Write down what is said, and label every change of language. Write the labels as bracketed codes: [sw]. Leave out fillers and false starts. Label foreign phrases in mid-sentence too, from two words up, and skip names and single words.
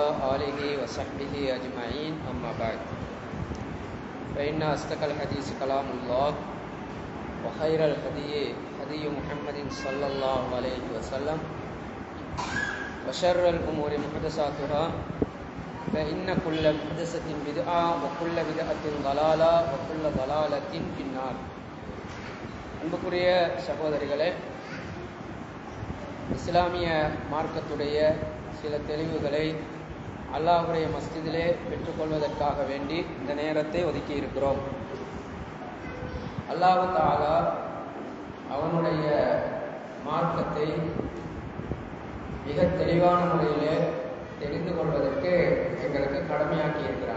[ar] آله وصحبه أجمعين أما بعد فإن أصدق الحديث كلام الله وخير الهدي هدي محمد صلى الله عليه وسلم وشر الأمور محدثاتها فإن كل محدثة بدعة وكل بدعة ضلالة وكل ضلالة في النار. [ta] அன்புக்குரிய சகோதரிகளே, இஸ்லாமிய மார்க்கத்துடைய சில தெளிவுகளை அல்லாஹ்வுடைய மஸ்ஜிதிலே பெற்றுக்கொள்வதற்காக வேண்டி இந்த நேரத்தை ஒதுக்கி இருக்கிறோம். [ar] الله تعالى [ta] அவனுடைய மார்க்கத்தை மிக தெளிவான முறையிலே தெரிந்து கொள்வதற்கு எங்களுக்கு கடமையாக்கி இருக்கிறான்.